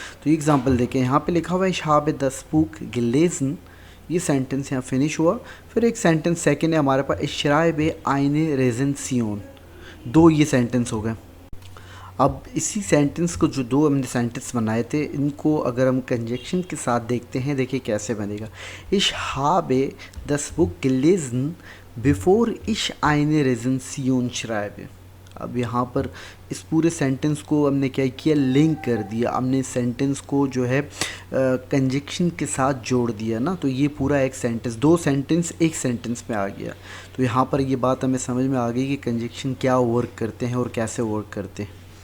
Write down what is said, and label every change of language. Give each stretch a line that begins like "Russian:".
Hindi: तो ये एग्जांपल देखें, यहाँ पे लिखा हुआ है
German: ich habe das Buch gelesen,
Hindi: ये सेंटेंस यहाँ फिनिश हुआ। फिर एक सेंटेंस सेकेंड है हमारे पास
German: ich schreibe eine Rezension,
Hindi: दो ये सेंटेंस हो गए। अब इसी सेंटेंस को, जो दो हमने सेंटेंस बनाए थे, इनको अगर हम कंजक्शन के साथ देखते हैं, देखिए कैसे बनेगा।
German: Ich habe das Buch gelesen, bevor ich eine Rezension schreibe।
Hindi: अब यहाँ पर इस पूरे सेंटेंस को हमने क्या किया, लिंक कर दिया, हमने सेंटेंस को जो है कंजक्शन के साथ जोड़ दिया ना, तो ये पूरा एक सेंटेंस, दो सेंटेंस एक सेंटेंस में आ गया। तो यहाँ पर ये बात हमें समझ में आ गई कि कंजक्शन क्या वर्क करते हैं और कैसे वर्क करते हैं।